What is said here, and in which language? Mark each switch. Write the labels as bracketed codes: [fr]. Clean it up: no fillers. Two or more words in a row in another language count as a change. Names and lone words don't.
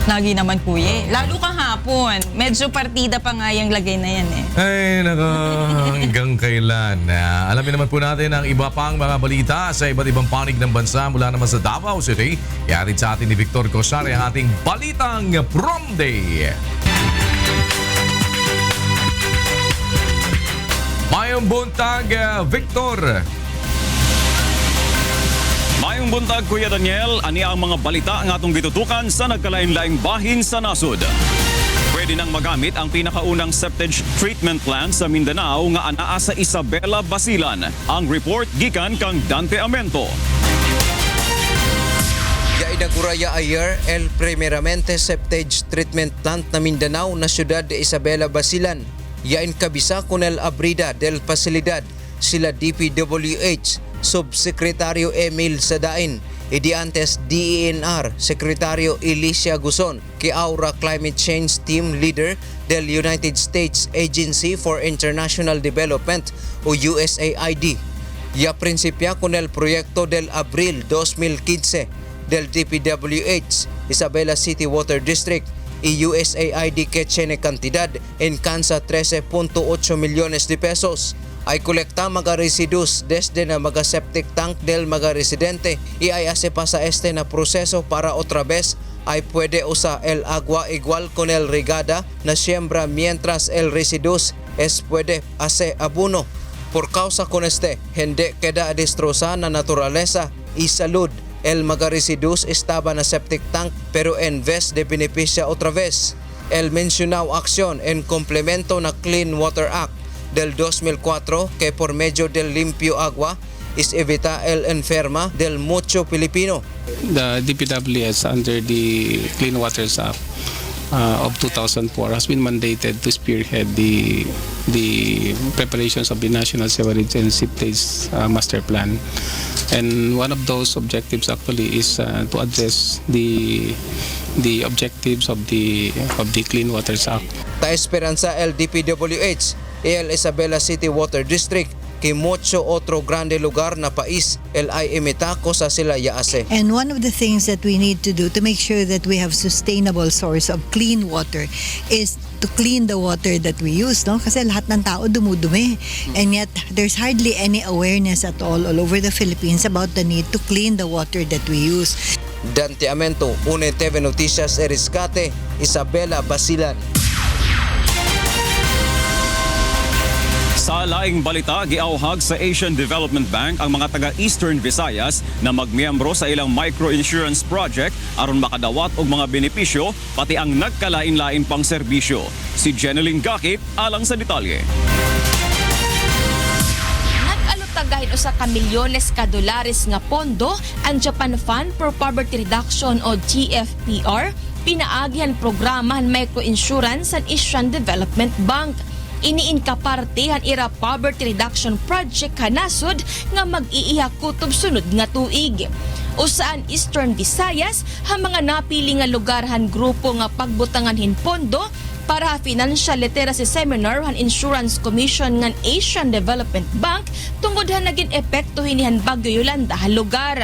[tl] Lagi naman kuya. Lalo kahapon. Medyo partida pa nga yung lagay na yan eh. Ay, nako, hanggang kailan? Alamin naman po natin ang iba pang mga balita sa iba't ibang panig ng bansa mula naman sa Davao City. Yarin sa atin ni Victor Cosare ang ating Balitang Prom Day. [ceb] Mayong buntag, Victor. Mayong buntag, Kuya Daniel, ani ang mga balita ang atong gitutukan sa nagkalain-laing bahin sa nasod. Pwede nang magamit ang pinakaunang septage treatment plant sa Mindanao nga anaa sa Isabela, Basilan. Ang report gikan kang Dante Amento. [cbk] Ya inauguraya ayer el primeramente septage treatment plant na Mindanao na siyudad de Isabela, Basilan. Ya inkabisa con el abrida del pasilidad sila DPWH Subsekretario Emil Sadain, idi antes DENR Sekretario Alicia Guzon, que Aura [en] Climate Change Team Leader del United States Agency for International Development [cbk] o USAID. Ya principia con el proyecto del Abril 2015 del DPWH Isabela [en] City Water District [cbk] y USAID que tiene cantidad en cansa 13.8 millones de pesos. Ay kolekta mga residuos desde na mga septic tank del mga residente y ay hace pasa este na proseso para otra vez ay puede usar el agua igual con el regada na siembra mientras el residuos es puede hacer abono. Por causa con este, hindi queda destrozada na naturaleza y salud. El mga residuos estaba na septic tank pero en vez de beneficia otra vez. El mencionado acción en complemento na [en] Clean Water Act [cbk] del 2004 que por medio del limpio agua is evita el enferma del mucho Pilipino. [en] The DPWS under the Clean Waters Act of 2004 has been mandated to spearhead the preparations of the National Sewerage and Septage Master Plan. And one of those objectives actually is to address the objectives of the Clean Waters Act. [cbk] Ta esperanza el DPWH el Isabela [en] City Water District [cbk] que mucho otro grande lugar na pais el ay imita ko sa sila yaase. [en] And one of the things that we need to do to make sure that we have sustainable source of clean water is to clean the water that we use, no? [tl] Kasi lahat ng tao dumudumi. [en] And yet there's hardly any awareness at all over the Philippines about the need to clean the water that we use. [cbk] Dante Amento, UNTV Noticias Eriscate, Isabela, Basilan. [ceb] Sa laing balita, giauhag sa Asian Development Bank ang mga taga-Eastern Visayas na magmiyembro sa ilang microinsurance project aron makadawat og mga benepisyo pati ang nagkalain-lain pang serbisyo. Si Jeneline Gakit alang sa detalye. Nag-alutagahin usa ka milyones ka dolares nga pondo ang Japan Fund for Poverty Reduction o GFPR pinaagihan programa ng microinsurance sa Asian Development Bank. [war] Iniin ka parte han ira [en] poverty reduction project [war] kanasod nga mag-iiha kutob sunod nga tuig. Usaan Eastern Visayas ha mga napili nga lugar han grupo nga pagbutangan hin pondo para [en] financial literacy seminar [war] han Insurance Commission ngan Asian Development Bank tungod han naging epekto hinihan Bagyo Yolanda ha lugar.